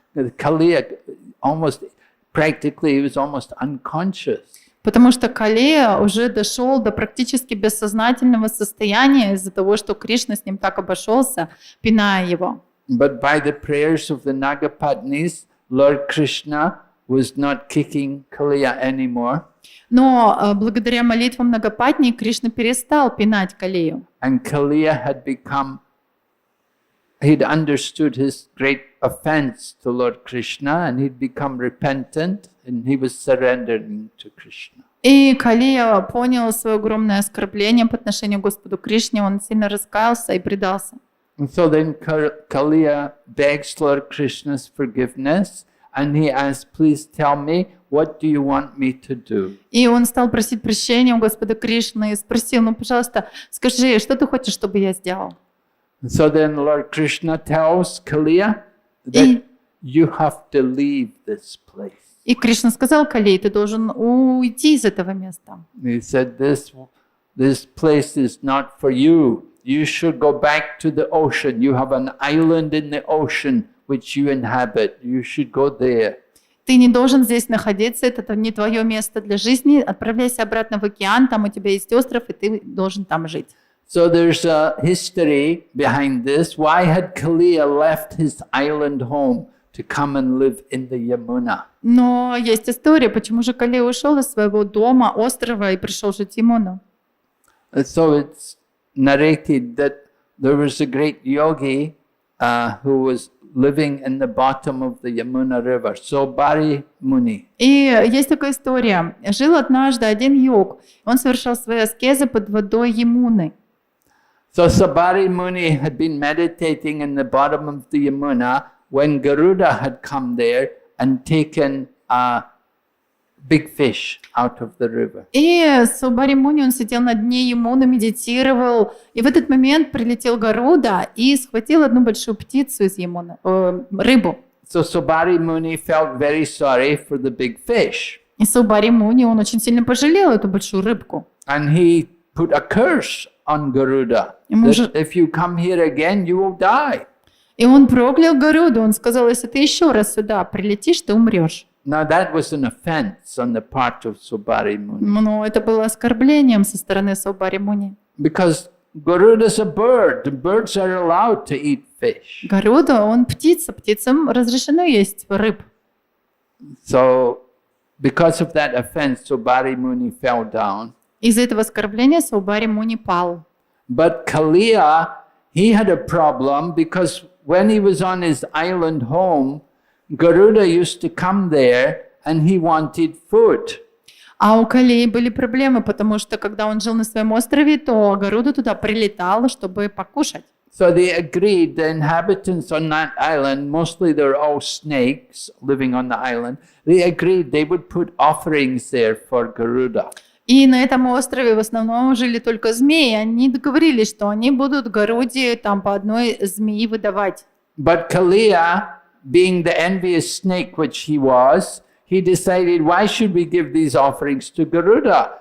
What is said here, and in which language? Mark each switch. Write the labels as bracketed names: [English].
[English] Kaliya almost, practically, he was almost unconscious. [Russian] Потому что Калия уже дошел до практически бессознательного состояния из-за того, что Кришна с ним так обошелся, пиная его. [English] But by the prayers of the Nagapatnis, Lord Krishna was not kicking Kaliya anymore. [Russian] Но благодаря молитвам многопатней Кришна перестал пинать Калию. [English] And Kaliya he'd understood his great offense to Lord Krishna, and he'd become repentant, and he was surrendering to Krishna. [Russian] И Калия понял свое огромное оскорбление по отношению к Господу Кришне, он сильно раскаялся и предался. [English] And so then Kaliya begs Lord Krishna's forgiveness, and he asks, please tell me, what do you want me to do? [Russian] И он стал просить прощения у Господа Кришны и спросил, ну, пожалуйста, скажи, что ты хочешь, чтобы я сделал? [English] And so then Lord Krishna tells Kaliya that you have to leave this place. [Russian] И Кришна сказал Калии, ты должен уйти из этого места. [English] He said, this place is not for you. You should go back to the ocean. You have an island in the ocean which you inhabit. You should go there. [Russian] Ты не должен здесь находиться, это не твое место для жизни. Отправляйся обратно в океан, там у тебя есть остров, и ты должен там жить. [English] So there's a history behind this. Why had Kaliya left his island home to come and live in the Yamuna? [Russian] Но есть история, почему же Калия ушел из своего дома, острова, и пришел жить в Ямуну. [English] And so it's narrated that there was a great yogi who was living in the bottom of the Yamuna river, Sobari Muni. [Russian] И есть такая история. Жил однажды один йог. Он совершал свои аскезы под водой Ямуны. [English] So Sabari Muni had been meditating in the bottom of the Yamuna when Garuda had come there and taken a big fish out of the river. [Russian] И Субари Муни, он сидел на дне Ямуны, медитировал. И в этот момент прилетел Гаруда и схватил одну большую птицу из Ямуны, рыбу. [English] So Sabari Muni felt very sorry for the big fish. [Russian] И Субари Муни, он очень сильно пожалел эту большую рыбку. [English] And he put a curse on Garuda. That if you come here again, you will die. [Russian] И он проклял Гаруду. Он сказал, если ты еще раз сюда прилетишь, ты умрешь. [English] Now that was an offense on the part of Sobari Muni. [Russian] Но это было оскорблением со стороны Субари Муни. [English] Because Garuda is a bird. The birds are allowed to eat fish. [Russian] Гаруда, он птица. Птицам разрешено есть рыб. [English] So because of that offense, Sobari Muni fell down. [Russian] Из-за этого оскорбления Субари Муни пал. [English] But Kaliya, he had a problem because when he was on his island home, Garuda used to come there and he wanted food. [Russian] А у Калии были проблемы, потому что когда он жил на своем острове, то Гаруда туда прилетал, чтобы покушать. [English] So they agreed, the inhabitants on that island, mostly they're all snakes living on the island, they agreed they would put offerings there for Garuda. [Russian] И на этом острове в основном жили только змеи. Они договорились, что они будут Гаруде там по одной змеи выдавать. [English] But Kaliya, being the envious snake which he was, he decided, why should we give these offerings to Garuda?